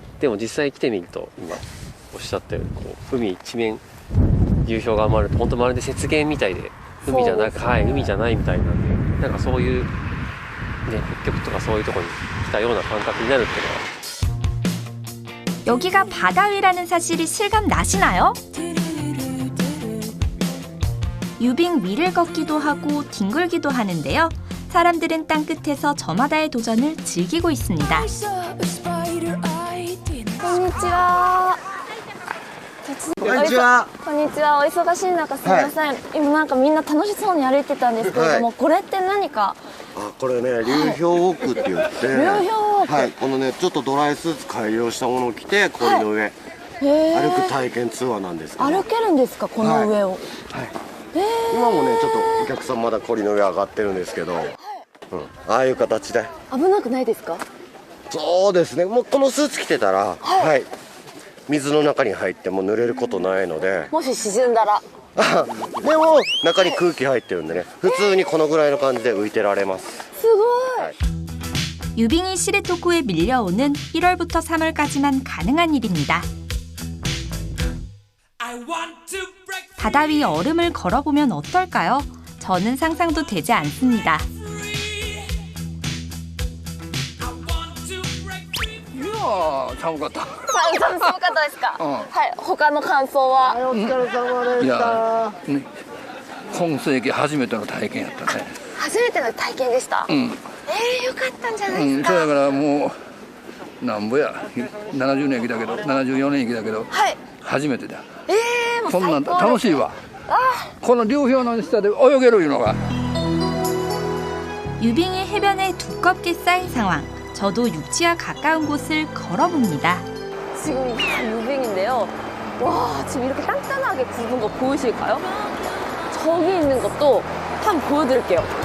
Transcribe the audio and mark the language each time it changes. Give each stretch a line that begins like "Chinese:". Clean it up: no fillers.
Japanese: でも実際来てみると今おっしゃったようにこう海一面流氷が回ると本当まるで雪原みたいで海じゃなく、はい、海じゃないみたいなんでなんかそういうね北極とかそういうところに来たような感覚になるっていうのは
Korean: 여기가 바다 위라는 사실이 실감 나시나요? 유빙 위를 걷기도 하고 뒹굴기도 하는데요. 사람들은 땅끝에서 저마다의 도전을 즐기고 있습니다.
Japanese: こんにちは。こんにちは。こんにちは。お忙しい中すみません。今なんかみんな楽しそうに歩いてたんですけれども、これって何か？あ、これね、流氷ウォークって言って、流氷ウォークはい、このね、ちょっとドライスーツ改良したものを着て、氷の上、へー歩く体験ツアーなんですけど。歩けるんですかこの上を？はい。今もね、ちょっとお客さんまだ氷の上上がってるんですけど、ああいう形で。危なくないですか？そうですね。もうこのスーツ着てたら、はい、水の中に入っても濡れることないので。もし沈んだら。でも中に空気入ってるんでね、普通にこのぐらいの感じで浮いてられます。すごい。
Korean: 유빙이 시레토쿠에 밀려오는 1월부터 3월까지만 가능한 일입니다. 바다 위 얼음을 걸어보면 어떨까요? 저는 상상도 되지 않습니다.
Japanese: 寒かった。寒かったですか。はい。他の感想は。お疲れ様でした。今世紀初めての体験やったね。初めての体験でした。よかったんじゃないですか。そうだからもうなんぼや70年生きたけど74年生きたけど、初めてだ。もうこんなん最高です。楽しいわ。この流氷の下で泳げるいうのが。
Korean: 유빙이 해변에 두껍게 쌓인 상황. 저도 육지와 가까운 곳을 걸어봅니다. 지금 유빙인데요. 와, 지금 이렇게 단단하게 굵은 거 보이실까요? 저기 있는 것도 한번 보여드릴게요.